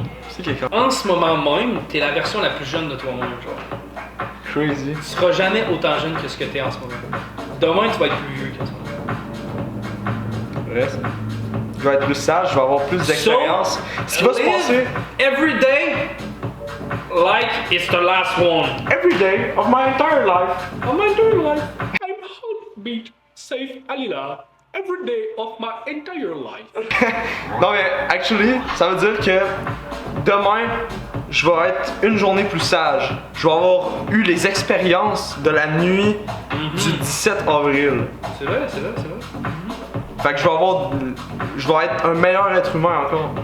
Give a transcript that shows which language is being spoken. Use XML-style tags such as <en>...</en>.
<fr>C'est quelqu'un. En ce moment même, t'es la version la plus jeune de toi-même, genre.</fr> <en>Crazy.</en> <fr>Tu seras jamais autant jeune que ce que t'es en ce moment. Demain, tu vas être plus vieux que ça. Vrai, ça. Je vais être plus sage, je vais avoir plus d'expérience. Ce qui va se passer.</fr> <en>Every day, like it's the last one. Every day of my entire life. Oh my dear life. I'm heartbeat safe Alila. Every day of my entire life.</en> <fr>Non mais,</fr> <en>actually,</en> <fr>ça veut dire que demain, je vais être une journée plus sage. Je vais avoir eu les expériences de la nuit du 17 avril. C'est vrai, c'est vrai, c'est vrai. Fait que je vais être un meilleur être humain encore.</fr>